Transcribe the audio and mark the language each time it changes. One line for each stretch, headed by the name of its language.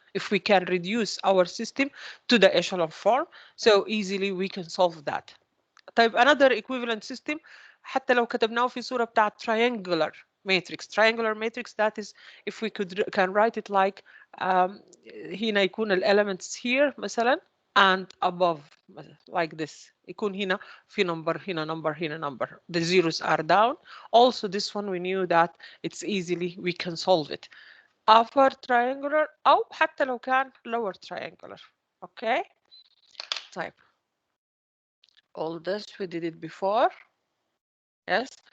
English: If we can reduce our system to the echelon form, so easily we can solve that.
Arabic: طيب
English: another equivalent system
Arabic: حتى لو كتبناه في صورة بتاعت
English: triangular matrix. Triangular matrix, that is if we can write it like
Arabic: هنا يكون ال
English: elements here
Arabic: مثلا
English: and above like this.
Arabic: يكون هنا في number هنا number هنا number.
English: The zeros are down. Also this one we knew that it's easily we can solve it. Upper triangular
Arabic: أو حتى لو كان
English: lower triangular. Okay.
Arabic: طيب.
English: All this we did it before. Yes.